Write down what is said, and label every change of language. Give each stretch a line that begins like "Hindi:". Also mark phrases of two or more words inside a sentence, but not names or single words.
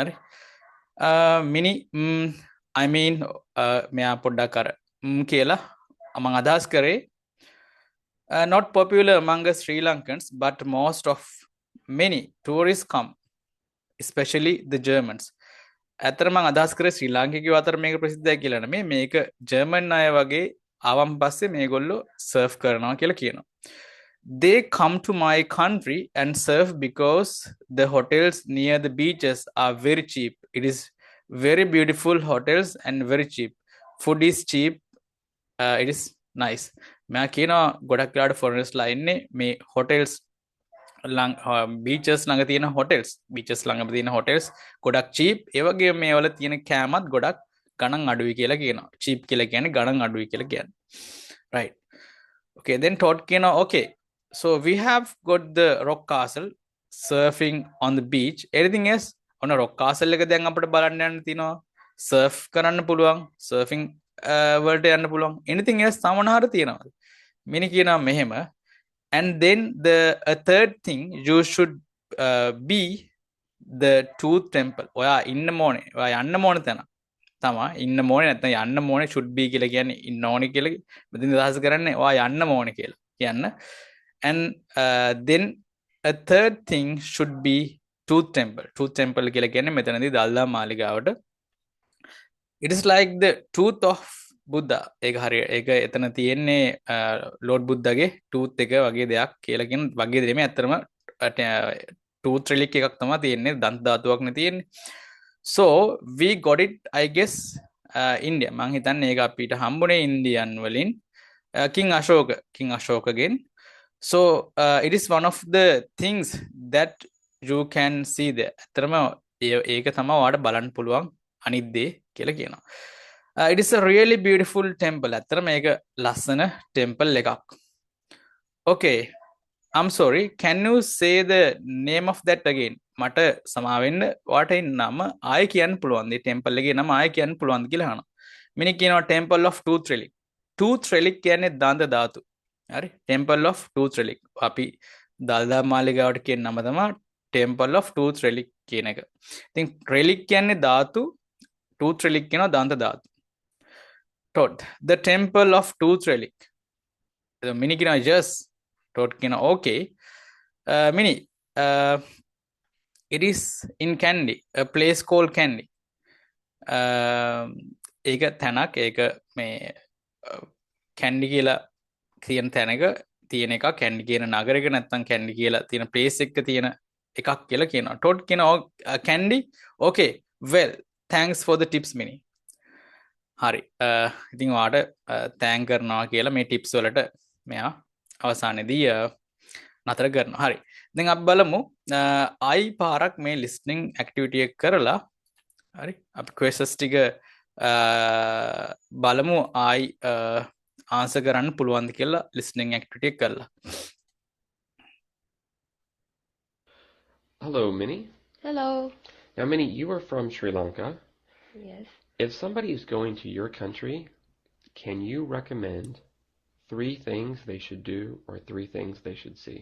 Sinhala: හරි මිනි
English: I mean
Sinhala: මෙයා පොඩ්ඩක් අර කියලා මම අදහස් කරේ
English: not popular among Sri Lankans but most of many tourists come especially the Germans.
Sinhala: ඇත්තටම මම අදහස් කරේ ශ්‍රී ලාංකිකයෝ අතර මේක ප්‍රසිද්ධයි කියලා නෙමෙයි මේක ජර්මන් අය වගේ ආවම් පස්සේ මේගොල්ලෝ සර්ෆ් කරනවා කියලා කියනවා.
English: they come to my country and surf because the hotels near the beaches are very cheap. It is very beautiful hotels and very cheap. Food is cheap. It is nice.
Sinhala: මම කියනවා ගොඩක් වෙලාවට foreigners ලා ඉන්නේ මේ hotels බීචස් ළඟ තියෙන hotels beaches ළඟ තියෙන hotels ගොඩක් cheap. ඒ වගේ මේවල තියෙන කෑමත් ගොඩක් ගණන් අඩුයි කියලා කියනවා. cheap කියලා කියන්නේ ගණන් අඩුයි කියලා කියන්නේ.
English: Right. Okay, then Todd කියනවා okay. So we have got the rock castle surfing on the beach. Anything else?
Sinhala: ඔන්න rock castle එක දැන් අපිට බලන්න යන්න තියෙනවා. surf කරන්න පුළුවන්. surfing වලට යන්න පුළුවන්.
English: anything else
Sinhala: සමනහර තියෙනවා. මිනි කියනවා මෙහෙම.
English: And then a third thing you should be the tooth temple.
Sinhala: ඔයා ඉන්න ඕනේ. ඔයා යන්න ඕනේ තැන. තමා ඉන්න ඕනේ නැත්නම් යන්න ඕනේ
English: should be
Sinhala: කියලා කියන්නේ ඉන්න ඕනේ කියලා. මෙතන අදහස් කරන්නේ ඔයා යන්න ඕනේ කියලා කියන්න.
English: And then a third thing should be tooth temple. Tooth temple
Sinhala: කියලා කියන්නේ මෙතනදී දල්දා මාලිගාවට.
English: It is like the tooth of Buddha.
Sinhala: ඒක හරිය. ඒක එතන තියෙන්නේ Lord Buddhaගේ tooth එක වගේ දෙයක් කියලා කියන වගේ දෙයක්. මේ ඇත්තටම
English: tooth relic
Sinhala: එකක් තමයි තියෙන්නේ. දන්ත ධාතුවක් නේ තියෙන්නේ.
English: So we got it I guess India.
Sinhala: මං හිතන්නේ ඒක අපිට හම්බුනේ ඉන්දියන් වලින්.
English: King Ashoka again. So it is one of the things that you can see there.
Sinhala: ඇත්තටම ඒක තමයි ඔයාලට බලන්න පුළුවන් අනිත් දේ කියලා කියනවා.
English: It is a really beautiful temple.
Sinhala: ඇත්තටම මේක ලස්සන temple එකක්.
English: Okay. I'm sorry. Can you say the name of that again?
Sinhala: මට සමාවෙන්න ඔයාට ඒ නම ආයෙ කියන්න පුළුවන්ද? මේ temple එකේ නම ආයෙ කියන්න පුළුවන්ද කියලා අහනවා. මිනිහ කියනවා
English: temple of tooth relic. Tooth relic
Sinhala: කියන්නේ දන්ත ධාතු. හරි?
English: temple of tooth relic.
Sinhala: අපි දල්දා මාලිගාවට කියන නම තමයි
English: temple of tooth relic
Sinhala: කියන එක. ඉතින් relic කියන්නේ ධාතු,
English: tooth relic
Sinhala: කියනවා දන්ත ධාතු.
English: Todd, the temple of tooth relic. The mini kina yes. Todd kina okay. Mini, it is in Kandy, a place called Kandy.
Sinhala: ඒක තැනක් ඒක මේ කැන්ඩි කියලා තියෙන තැනක තියෙන එක කැන්ඩි කියන නගරයක නැත්නම් කැන්ඩි කියලා තියෙන ප්ලේස් එකක තියෙන එකක් කියලා කියනවා.
English: Todd කියනවා කැන්ඩි okay well thanks for the tips mini.
Sinhala: හරි ඉතින් ඔයාට තෑන්ක් කරනවා කියලා මේ ටිප්ස් වලට මෙයා අවසානයේදී නතර කරනවා. හරි. දැන් අපි බලමු ආයි පාරක් මේ
English: listening activity
Sinhala: එක කරලා හරි අපි questions ටික බලමු ආයි answer කරන්න පුළුවන්ද කියලා
English: listening activity
Sinhala: එක කරලා.
English: Hello, Minnie. Hello. Now, Minnie, you are from Sri Lanka. Yes. If somebody is going to your country, can you recommend 3 things they should do or 3 things they should see?